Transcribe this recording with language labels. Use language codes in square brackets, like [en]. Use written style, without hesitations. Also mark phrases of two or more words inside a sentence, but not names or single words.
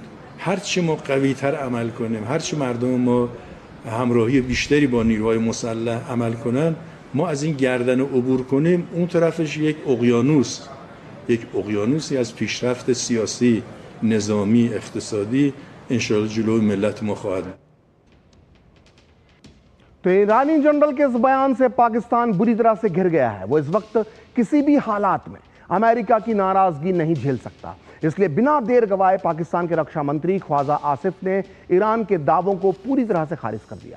[fa] هرچی ما قوی‌تر عمل کنیم، هرچی مردم ما همراهی بیشتری با نیروهای مسلح عمل کنن، ما از این گردن عبور کنیم، اون طرفش یک اقیانوسی از پیشرفت سیاسی، نظامی، اقتصادی انشاءالله جلوی ملت ما خواهد بود. [hi] तो ईरानी जनरल के इस बयान से पाकिस्तान बुरी तरह से घिर गया है। वो इस वक्त किसी भी हालात में अमेरिका की नाराजगी नहीं झेल सकता, इसलिए बिना देर गवाए पाकिस्तान के रक्षा मंत्री ख्वाजा आसिफ ने ईरान के दावों को पूरी तरह से खारिज कर दिया।